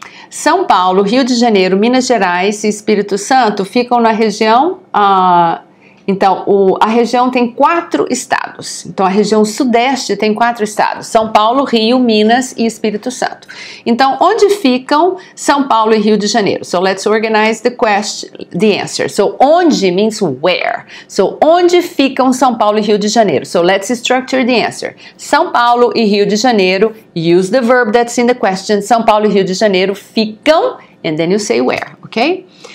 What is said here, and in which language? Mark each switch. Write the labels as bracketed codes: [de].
[pt] São Paulo, Rio de Janeiro, Minas Gerais e Espírito Santo ficam na região... Então, a região tem 4 estados. Então, a região sudeste tem 4 estados. São Paulo, Rio, Minas e Espírito Santo. Então, onde ficam São Paulo e Rio de Janeiro? [en] So, let's organize the answer. So, onde means where. [pt] So, onde ficam São Paulo e Rio de Janeiro? [en] So, let's structure the answer. São Paulo e Rio de Janeiro. Use the verb that's in the question. São Paulo e Rio de Janeiro ficam. And then you say where, ok?